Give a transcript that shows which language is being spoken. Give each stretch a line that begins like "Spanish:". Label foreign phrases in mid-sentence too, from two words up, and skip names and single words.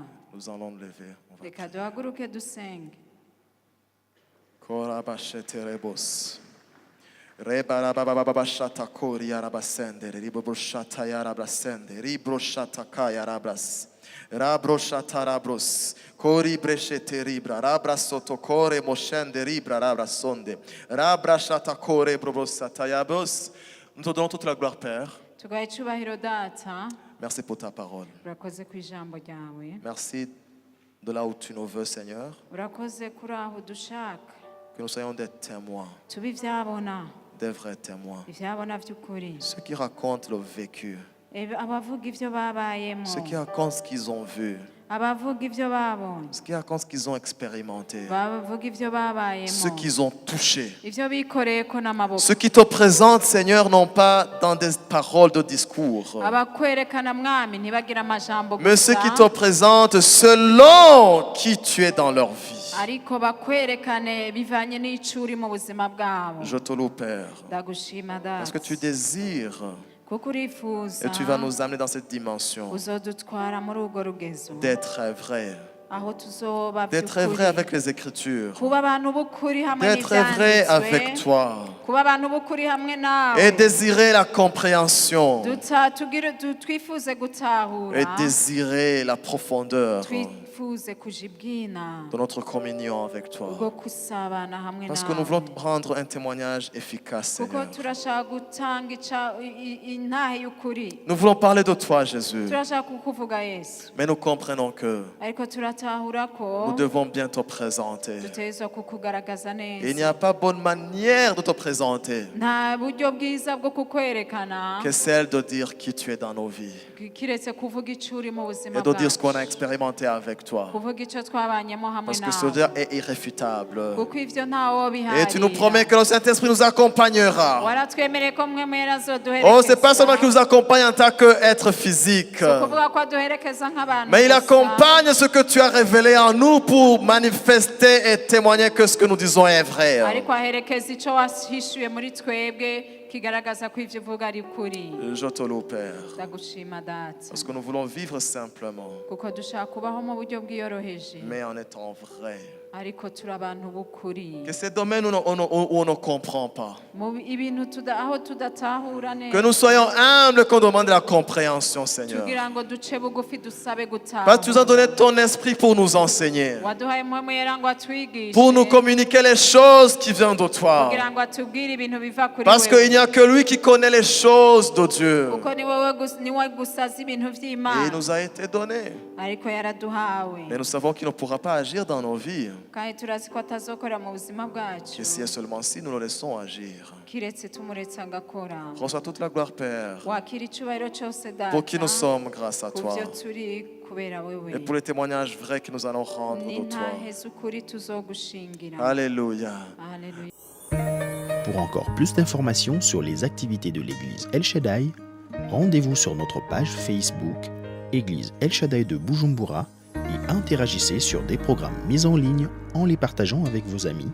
French: Nous allons le lever. On va
Rundi: reka duhaguruke dusenge Korabasheterebos. Rebarabababashatakori yarabasende. Riboboshata yarabasende. Ribroshataka yarabas. Rabrochatarabros. Kori breshete ribra. Rabra sotokore moshende ribra. Rabra sonde. Rabra shatakore brobosatayabos.
French: Nous te donnons toute la gloire, Père.
Rundi: tugahe icyubahiro data
French: Merci pour ta parole.
Rundi: urakoze ku ijambo ryawe
French: Merci de là où tu nous veux, Seigneur.
Rundi: urakoze kuri aho dushaka
French: Que nous soyons des témoins,
Rundi: tube ibyabona
French: des vrais témoins.
Rundi: ibyabona by'ukuri
French: Ceux qui racontent le vécu.
Rundi: abavuga ibyo babayemo
French: Ceux qui racontent ce qu'ils ont vu.
Rundi: abavuga ibyo babonye
French: Ceux qui racontent ce qu'ils ont expérimenté.
Rundi: bavuga ibyo babayemo
French: Ceux qu'ils ont touché.
Rundi: ibyo bikoreye ko n'amaboko
French: Ceux qui te présentent, Seigneur, non pas dans des paroles de discours,
Rundi: abakwerekana mwami ntibagira amajambo
French: mais ceux qui te
Rundi: gusa
French: présentent selon qui tu es dans leur vie.
Rundi: ariko bakwerekane bivanye n'icyo uri mu buzima bwabo
French: Je te loue, Père,
Rundi: ndagushima
French: parce que
Rundi: data
French: tu désires
Rundi: kuko urifuza
French: et tu vas nous amener dans cette dimension
Rundi: uzodutwara muri urwo rugezo
French: d'être vrai,
Rundi: aho tuzoba
French: d'être vrai
Rundi: by'ukuri
French: avec les Écritures,
Rundi: kuba abantu b'ukuri hamwe
French: d'être vrai avec
Rundi: n'ibyanditswe
French: toi
Rundi: kuba abantu b'ukuri hamwe nawe
French: et désirer la compréhension
Rundi: twifuze gutahura
French: et désirer la profondeur
Rundi: twifuze kuja ibwina
French: de notre communion avec toi.
Rundi: bwo kusabana hamwe
French: Parce que nous voulons
Rundi: nawe
French: rendre un témoignage efficace,
Rundi: kuko
French: Seigneur.
Rundi: turashaka gutanga intahe y'ukuri
French: Nous voulons parler de toi, Jésus.
Rundi: turashaka kukuvuga yesu
French: Mais nous comprenons que
Rundi: ariko turatahura ko
French: nous devons bien te présenter.
Rundi: dutegerezwa kukugaragaza
French: Et il n'y
Rundi: neza
French: a pas bonne manière de te présenter
Rundi: nta buryo bwiza bwo kukwerekana
French: que celle de dire qui tu es dans nos vies
Rundi: kiretse kuvuga icyo uri mu buzima
French: et de dire ce qu'on a
Rundi: bwacu
French: expérimenté avec toi.
Rundi: kuvuga icyo twabanyemo hamwe
French: Parce que
Rundi: nawe
French: cela est irréfutable.
Rundi: kuko ivyo ntawo
French: Et tu nous promets
Rundi: biharira
French: que le Saint-Esprit nous accompagnera.
Rundi: waratwemereye ko mwe mwera
French: Oh, c'est pas seulement qu'il
Rundi: azoduherekeza
French: nous accompagne en tant qu'être physique,
Rundi: kuvuga ko aduherekeza nk'abantu
French: mais il
Rundi: gusa,
French: accompagne ce que tu as révélé en nous pour manifester et témoigner que ce que nous disons est vrai.
Rundi: ariko aherekeza icyo wahishuye muri twebwe kigaragaza ko ivyo uvuga ari ukuri
French: Je te loue, Père,
Rundi: ndagushima data
French: parce que nous voulons vivre simplement,
Rundi: kuko dushaka kubaho mu buryo bwiyoroheje
French: mais en étant vrai.
Rundi: ariko turi abantu b'ukuri
French: Que ces domaines où on ne comprend pas,
Rundi: mu ibintu aho tudatahura
French: que nous
Rundi: neza
French: soyons humbles, qu'on demande la compréhension, Seigneur.
Rundi: tugira ngo duce bugufi dusabe
French: Parce que tu nous as donné
Rundi: gutahura
French: ton esprit pour nous enseigner,
Rundi: waduhaye mpwemu yera ngo atwigishe
French: pour nous communiquer les choses qui viennent de toi.
Rundi: kugira ngo atubwire ibintu biva kuri
French: Parce qu'il n'y a que lui qui connaît les choses de Dieu.
Rundi: kuko ni wowe gusa azi ibintu
French: Et il
Rundi: vy'imana
French: nous a été donné.
Rundi: ariko yaraduhawe
French: Mais nous savons qu'il ne pourra pas agir dans nos vies.
Rundi: kandi turazi ko atazokorera mu buzima bwacu
French: Et si et seulement si nous le laissons agir.
Rundi: kiretse tumuretse agakora
French: Reçois toute la gloire, Père,
Rundi: wakira icyubahiro cyose data
French: pour qui nous sommes grâce à
Rundi: ku
French: toi.
Rundi: byo turi kubera wewe
French: Et pour les témoignages vrais que nous allons rendre de toi.
Rundi: n'intahe z'ukuri tuzogushingira
French: Alléluia.
Rundi: Hallelujah.
French: Pour encore plus d'informations sur les activités de l'église El Shaddai, rendez-vous sur notre page Facebook Église El Shaddai de Bujumbura et interagissez sur des programmes mis en ligne en les partageant avec vos amis.